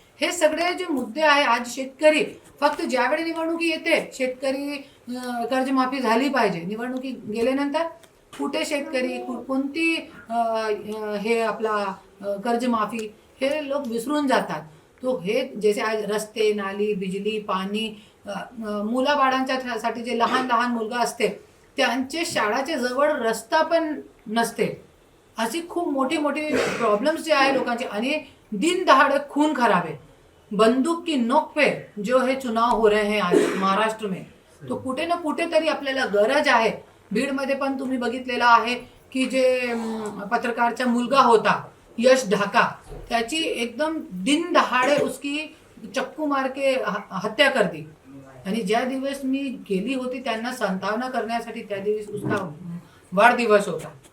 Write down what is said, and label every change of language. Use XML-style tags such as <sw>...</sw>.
<mr>हे सगळे जे मुद्दे आहे आज शेतकरी फक्त ज्यावेळी निवडणुकी येते शेतकरी कर्जमाफी झाली पाहिजे, निवडणुकी गेल्यानंतर कुठे शेतकरी कोणती हे आपला कर्जमाफी हे लोक विसरून जातात. तो हे जसे आज रस्ते, नाली, बिजली, पाणी, मुलाबाळांच्या साठी जे लहान मुलगा असते त्यांचे शाळाच्या जवळ रस्ता पण नसते. अशी खूप मोठी प्रॉब्लेम्स जे आहे लोकांचे.</mr> <hi>आणि दिन दहाड़े खून खराबे, बंदूक की नोक पे जो है चुनाव हो रहे हैं आज महाराष्ट्र में.</hi> <mr>तो कुठे ना कुठे तरी आपल्याला गरज आहे. बीडमध्ये पण तुम्ही बघितलेला आहे की जे पत्रकारचा मुलगा होता यश ढाका, त्याची एकदम दिन दहाड़े</mr> <hi>उसकी चक्कू मार के हत्या कर दी.</hi> <mr>आणि ज्या दिवस मी गेली होती त्यांना सांत्वना करण्यासाठी त्या दिवस उसका वाढदिवस होता.</mr>